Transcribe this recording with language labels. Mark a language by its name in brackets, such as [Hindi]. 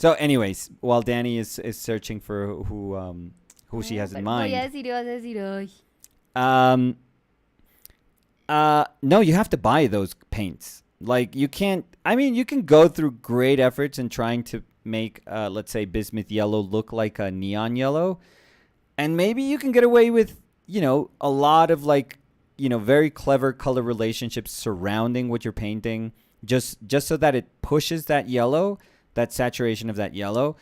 [English] So, anyways, while Danny is searching for who she has in mind. [Spanish] Voy a decir, vas a decir, ay. [English] No, you have to buy those paints. Like you can't. I mean, you can go through great efforts in trying to make, let's say, bismuth yellow look like a neon yellow, and maybe you can get away with, a lot of like, very clever color relationships surrounding what you're painting, just so that it pushes that yellow, that saturation of that yellow.